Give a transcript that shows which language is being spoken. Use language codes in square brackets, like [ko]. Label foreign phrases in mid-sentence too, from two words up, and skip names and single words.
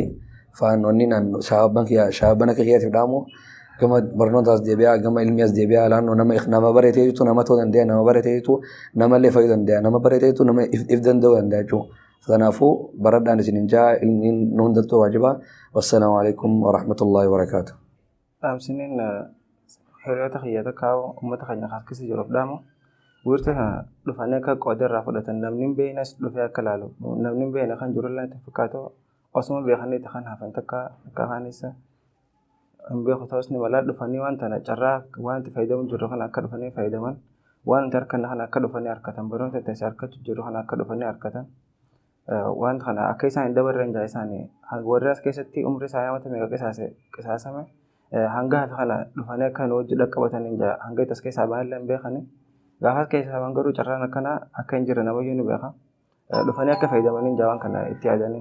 [om] Faanonni shaabana kiyyaatiif dhaamu gama barnootaas deebi'aa gama ilmiyaas deebi'aa laannoo nama baratee jirtu nama ta'uu danda'a nama baratee jirtu namallee fayyaduu danda'a nama baratee jirtu nama if danda'uu danda'a jechuudha. Kanaafuu baradhaan isin hin jaa ilmiin nu hundattuu waajiba. [ar] والسلام عليكم ورحمة الله وبركاته. [om] Dhaamsiniin hiriyoota kiyyaata kaa'u uummata keenya keessa jiruuf dhaamu wiirta kana dhufanii akka qooda irraa fudhatan namni hin beeknes dhufee akka ilaalu namni hin beekne kan jiru illee itti fakkaatu osuma beekanii kan hafan takka akka haanisa hin beeku ta'us ni malaa dhufanii waan tana carraa waan itti fayyadamu jiru kana akka dhufanii fayyadaman waan itti harkan kana akka dhufanii harkatan barnoota itti harkachuu jiru kana akka dhufanii harkatan waan kana akka isaan hin dabarren jaa isaanii warri as keessatti umri isaanii amata meeqa qisaasame hanga hafe kana dhufanii akka nu hojii dhaqqabatanii jaa hanga itti as keessaa baay'ee hin beekanii gaafa as keessaa waan garuu carraan akkana akka hin jirre namayyuu ni beeka dhufanii akka fayyadamanii jaa waan kana itti yaadanii.